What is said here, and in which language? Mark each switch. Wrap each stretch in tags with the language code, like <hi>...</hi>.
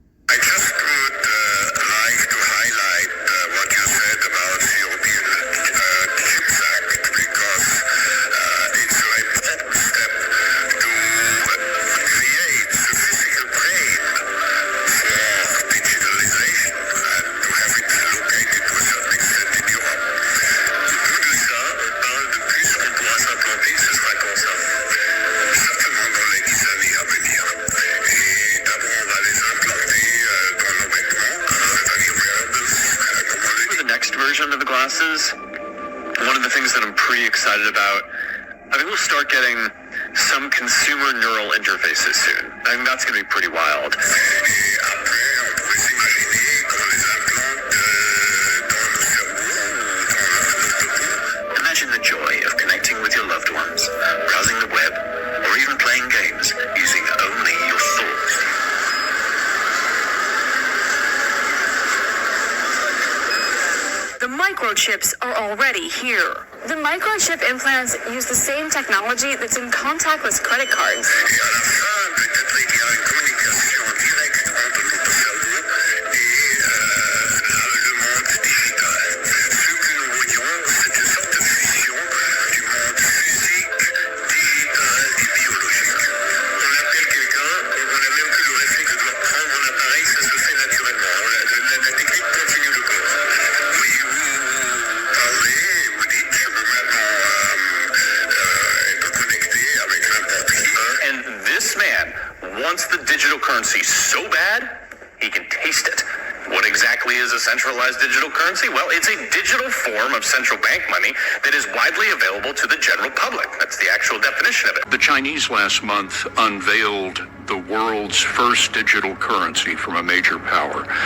<en>I just would like to highlight what you said about the European Chips Act, because it's an important step to create the physical brain for digitalization and to have it located to a certain extent in Europe.</en> <fr>Tout de ça, on parle de plus qu'on pourra s'implanter, ce sera comme ça. Certainement dans les 10 années à venir. Et d'abord, on va les implanter dans nos vêtements, c'est-à-dire wearables.</fr> <en>For the next version of the glasses, one of the things that I'm pretty excited about, I think we'll start getting some consumer neural interfaces soon. I think that's going to be pretty wild. Imagine the joy of connecting with your loved ones, browsing the web, or even playing games using only your thoughts. The microchips are already here. The microchip implants use the same technology that's in contactless credit cards.</en> <fr>Et à la fin, peut-être il y a une communication directe entre notre cerveau et le monde digital. Ce que nous voyons, c'est une sorte de fusion du monde physique, digital et biologique. On appelle quelqu'un, on a même plus le réflexe de prendre un appareil, ça se fait naturellement. La technique continue le corps. Oui, vous parlez, vous dites, je veux maintenant être connecté avec n'importe qui.</fr> <en>And this man wants the digital currency so bad, he can taste it. What exactly is a centralized digital currency? Well, it's a digital form of central bank money that is widely available to the general public. That's the actual definition of it. The Chinese last month unveiled the world's first digital currency from a major power.</en>